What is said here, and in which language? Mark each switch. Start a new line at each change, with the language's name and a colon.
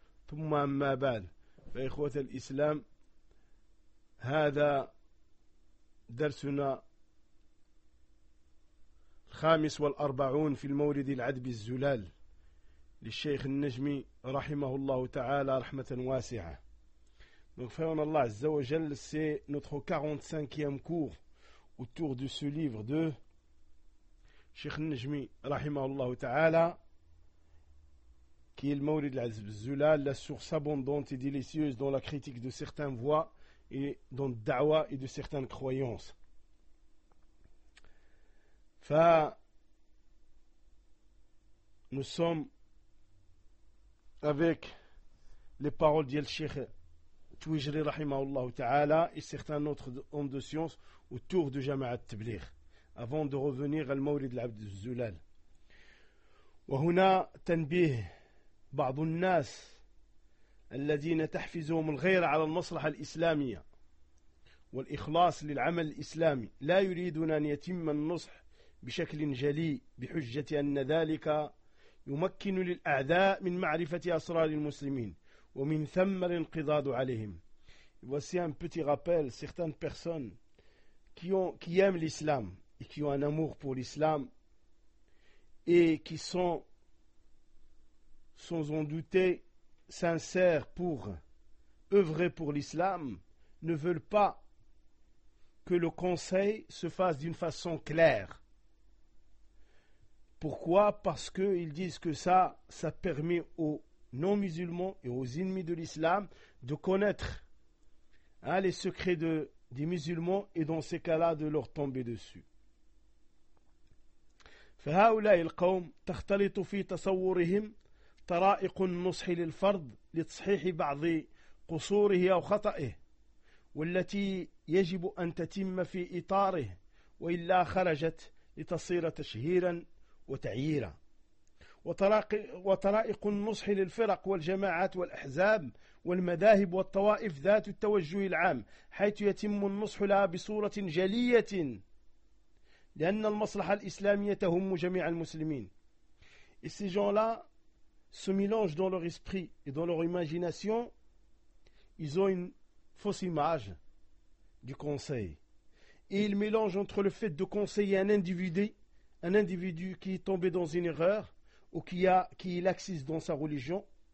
Arabic: ثم أما بعد، فإخوة الإسلام، هذا درسنا 45 في المورد العذب الزلال للشيخ النجمي رحمه الله تعالى رحمة واسعة. فإن الله عز وجل
French: سي نوتخو 45 كور autour de ce livre de Cheikh Najmi rahimahullah ta'ala, qui est le Mawrid al-Azb al-Zulal, la source abondante et délicieuse dans la critique de certains voix et dans le da'wa et de certaines croyances. Fa, nous sommes avec les paroles d'Yel Cheikh Twijri rahimahullah ta'ala et certains autres hommes de science autour de Jama'at Tabligh. Avant de revenir à Mawrid al-Abd al-Zulal.
Arabic: وهنا تنبيه بعض الناس الذين تحفزهم الغير على المصلحة الإسلامية والإخلاص للعمل الإسلامي لا يريدون أن يتم النصح بشكل جلي بحجة أن ذلك يمكن للأعداء من معرفة أسرار المسلمين ومن ثم الانقضاض عليهم.
French: Voici un petit rappel, certaines personnes qui aiment l'islam et qui ont un amour pour l'islam, et qui sont, sans en douter, sincères pour œuvrer pour l'islam, ne veulent pas que le conseil se fasse d'une façon claire. Pourquoi ? Parce qu'ils disent que ça permet aux non-musulmans et aux ennemis de l'islam de connaître les secrets des musulmans, et dans ces cas-là, de leur tomber dessus.
Arabic: فهؤلاء القوم تختلط في تصورهم طرائق النصح للفرد لتصحيح بعض قصوره أو خطئه، والتي يجب أن تتم في إطاره، وإلا خرجت لتصير تشهيرا وتعييرا. وطرائق النصح للفرق والجماعات والأحزاب والمذاهب والطوائف ذات التوجه العام، حيث يتم النصح لها بصورة جلية لأن المصلحة الإسلامية تهم جميع المسلمين.
French: Et ces gens-là se mélangent dans leur esprit et dans leur imagination. Ils ont une fausse image du conseil. Et ils mélangent entre le fait de conseiller un individu qui est tombé dans une erreur ou qui est laxiste dans sa religion.